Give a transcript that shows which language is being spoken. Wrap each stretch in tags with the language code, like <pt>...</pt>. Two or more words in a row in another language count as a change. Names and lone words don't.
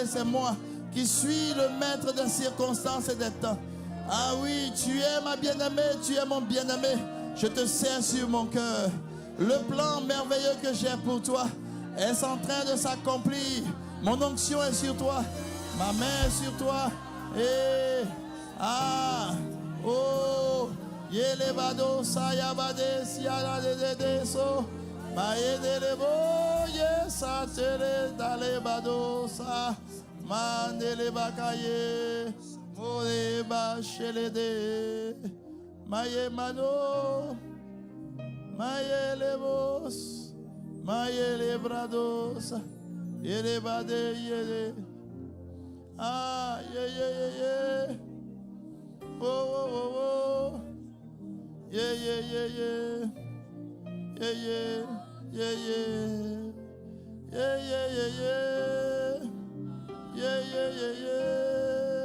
<fr>C'est moi qui suis le maître des circonstances et des temps. Ah oui, tu es ma bien-aimée, tu es mon bien-aimé. Je te sers sur mon cœur. Le plan merveilleux que j'ai pour toi est en train de s'accomplir. Mon onction est sur toi. Ma main est sur toi. Et ah, oh, yelebado sayabade siala de so. Mayedelebo yesa tere dalebado sa. Mandele bakaye. Moreba shelede. Maye mano. Maye lebos. Maye lebrados. Yele bade yele. Ah, ye. Oh, oh, oh, oh. Yeah, yeah, yeah, yeah. Yeah, yeah, yeah, yeah. Yeah, yeah, yeah, yeah. Yeah, yeah, yeah, yeah.</fr>